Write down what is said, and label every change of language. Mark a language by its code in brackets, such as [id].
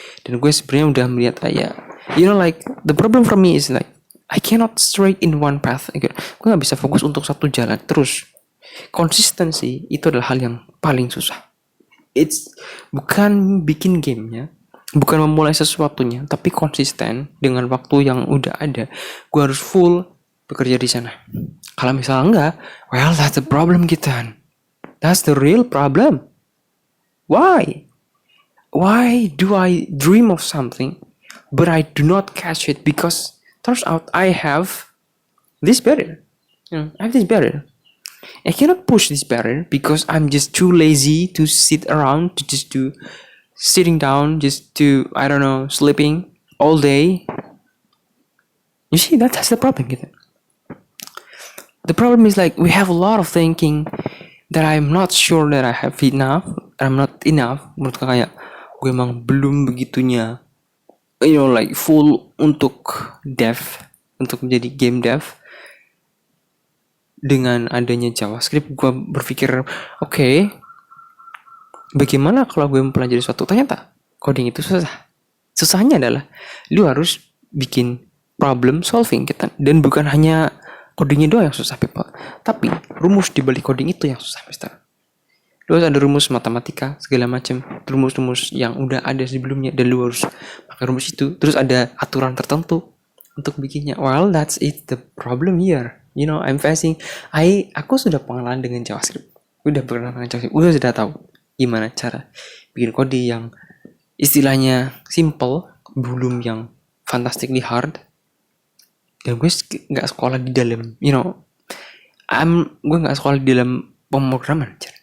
[id] Dan gue sebenarnya udah melihat [en] like the problem for me is like I cannot straight in one path. [id] Gue gak bisa fokus untuk satu jalan terus. Konsistensi itu adalah hal yang paling susah. It's bukan bikin gamenya, bukan memulai sesuatunya, tapi konsisten dengan waktu yang udah ada. Gue harus full bekerja di sana. Kalau misalnya enggak, [en] well that's the problem [id] kita. [en] That's the real problem. Why? Why do I dream of something, but I do not catch it because turns out I have this barrier. I have this barrier. I cannot push this barrier because I'm just too lazy to sit around, to just do sitting down, just to, I don't know, sleeping all day. You see, that's the problem gitu. The problem is like we have a lot of thinking that I'm not sure that I have enough. I'm not enough. [id] Menurut kayak gue emang belum begitunya, like full untuk dev, untuk menjadi game dev. Dengan adanya JavaScript, gue berpikir, okay, bagaimana kalau gue mempelajari suatu? Ternyata coding itu susah. Susahnya adalah lu harus bikin problem solving kita, dan bukan hanya codingnya doang yang susah, people. Tapi rumus di balik coding itu yang susah, mister. Lu harus ada rumus matematika segala macam, rumus-rumus yang udah ada sebelumnya, dan lu harus pakai rumus itu. Terus ada aturan tertentu untuk bikinnya. [en] Well, that's it the problem here. I'm facing. [id] Aku sudah pengalaman dengan JavaScript. Udah pernah dengan JavaScript. Udah sudah tahu gimana cara bikin kode yang istilahnya simple, belum yang [en] fantastically hard. [id] Dan gue nggak sekolah di dalam, gue nggak sekolah di dalam pemrograman.